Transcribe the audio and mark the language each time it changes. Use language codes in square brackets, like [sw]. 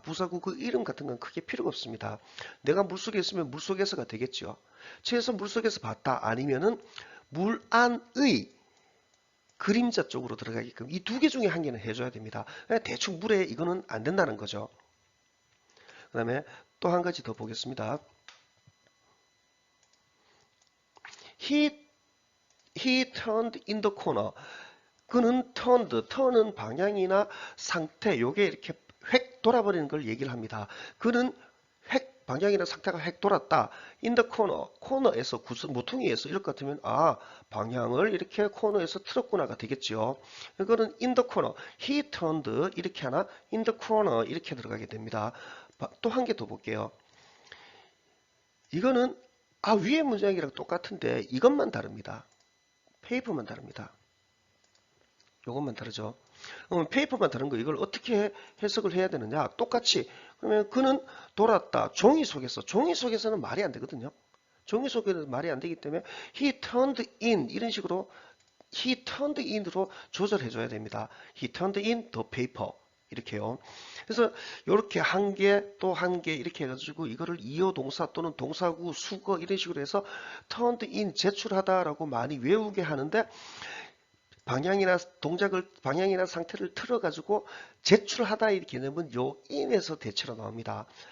[ko] 부사구 그 이름 같은 건 크게 필요가 없습니다. 내가 물 속에 있으면 물 속에서가 되겠죠. 최소 물 속에서 봤다 아니면은 물 안의 그림자 쪽으로 들어가게끔 이 두 개 중에 한 개는 해줘야 됩니다. 대충 물에 이거는 안 된다는 거죠. 그 다음에 또 한 가지 더 보겠습니다. [en] he, he turned in the corner. [ko] 그는 turn은 방향이나 상태, 요게 이렇게 획 돌아버리는 걸 얘기를 합니다. 그는 획 방향이나 상태가 획 돌았다. [en] in the corner, [ko] 코너에서 모퉁이에서 이럴 것 같으면 방향을 이렇게 코너에서 틀었구나가 되겠죠. 이거는 [en] in the corner, he turned [ko] 이렇게 하나, [en] in the corner [ko] 이렇게 들어가게 됩니다. 또 한 개 더 볼게요. 이거는 위에 문장이랑 똑같은데 이것만 다릅니다. 페이퍼만 다릅니다. 요것만 다르죠. 그러면 페이퍼만 다른 거 이걸 어떻게 해석을 해야 되느냐? 똑같이 그러면 그는 돌았다. 종이 속에서는 말이 안 되거든요. 종이 속에는 말이 안 되기 때문에 [en] he turned in [ko] 이런 식으로 he turned in으로 조절해 줘야 됩니다. [en] he turned in the paper [ko] 이렇게요. 그래서 이렇게 한 개 또 한 개 이렇게 해가지고 이거를 이어 동사 또는 동사구 수거 이런 식으로 해서 [en] turned in [ko] 제출하다라고 많이 외우게 하는데 방향이나 상태를 틀어가지고 제출하다 이 개념은 요 in에서 대체로 나옵니다.